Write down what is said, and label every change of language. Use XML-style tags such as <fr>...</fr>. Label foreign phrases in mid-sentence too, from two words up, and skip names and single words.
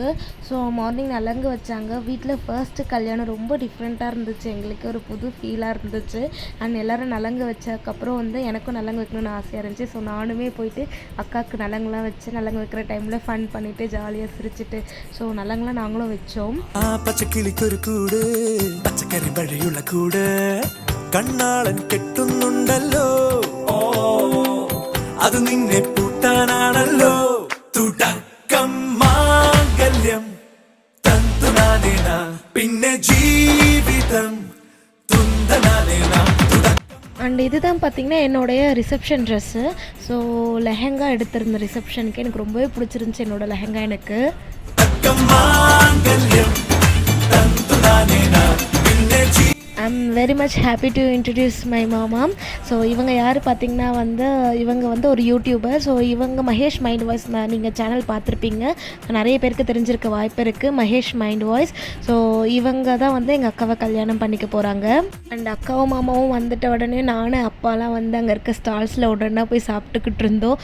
<ta>ஸோ மார்னிங் நலங்கு வச்சாங்க. வீட்டில் ஃபர்ஸ்ட்டு கல்யாணம் ரொம்ப டிஃப்ரெண்ட்டாக இருந்துச்சு. எங்களுக்கு ஒரு புது ஃபீலாக இருந்துச்சு. அண்ட் எல்லோரும் நலங்கு வச்சதுக்கப்புறம் எனக்கும் நலங்கு வைக்கணும்னு ஆசையாக இருந்துச்சு. ஸோ நானுமே போயிட்டு அக்காவுக்கு நலங்குலாம் வச்சு நலங்கு வைக்கிற டைமில் ஃபன் பண்ணிவிட்டு ஜாலியாக சிரிச்சிட்டு ஸோ நலங்குலாம் நாங்களும் வச்சோம்.</ta> <ml>പച്ചക്കിളിക്കൊരു കൂട് പച്ചക്കറി വഴിയുള്ള കൂട് കണ്ണാളൻ കെട്ടുന്നുണ്ടല്ലോ അത് നിന്നെ പൂട്ടാനാണല്ലോ തുടക്കം മാംഗല്യം തന്തുനാനേന പിന്നെ ജീവിതം തുന്തനാനേന.</ml> <ta>அண்ட் இதுதான் பார்த்திங்கன்னா என்னுடைய ரிசப்ஷன் ட்ரெஸ்ஸு. ஸோ லெஹங்கா எடுத்திருந்த ரிசப்ஷனுக்கு எனக்கு ரொம்பவே பிடிச்சிருந்துச்சி என்னோடய லெஹங்கா எனக்கு.</ta> <en>I'm very much happy to introduce my</en> <ta>மாமா. ஸோ இவங்க யார் பார்த்திங்கன்னா இவங்க ஒரு யூடியூபர். ஸோ இவங்க மகேஷ்</ta> <en>mind voice,</en> <ta>நீங்கள் சேனல் பார்த்துருப்பீங்க, நிறைய பேருக்கு தெரிஞ்சிருக்க வாய்ப்பு இருக்குது. மகேஷ்</ta> <en>mind voice.</en> <ta>ஸோ இவங்க தான் எங்கள் அக்காவை கல்யாணம் பண்ணிக்க போகிறாங்க. அண்ட் அக்காவும் மாமாவும் வந்துட்ட உடனே நானும் அப்பாலாம் அங்கே இருக்க ஸ்டால்ஸில் உடனே போய் சாப்பிட்டுக்கிட்டு இருந்தோம்.</ta>